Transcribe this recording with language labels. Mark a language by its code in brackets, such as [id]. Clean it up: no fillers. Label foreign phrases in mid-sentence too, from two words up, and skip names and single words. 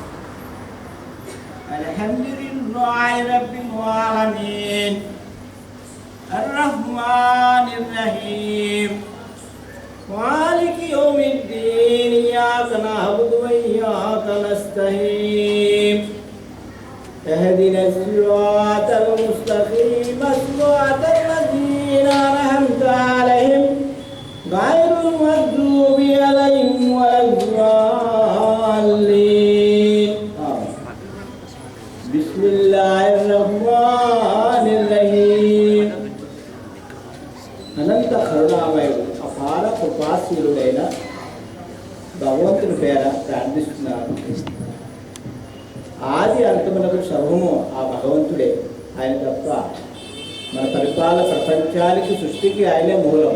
[ar] الحمد لله رب العالمين الرحمن الرحيم مالك يوم الدين إياك نعبد و إياك نستعين اهدنا الصراط المستقيم صراط الذين أنعمت عليهم غير المغضوب عليهم ولا الضالين. بسم الله الرحمن الرحيم. [te] అనంత కరుణామయుడు అపార కృపాశీలుడైన భగవంతుని పేర ప్రార్థిస్తున్నాను. ఆది అంతమునకు సర్వము ఆ భగవంతుడే. ఆయన తప్ప మన పరిపాలన ప్రపంచానికి సృష్టికి ఆయనే మూలం.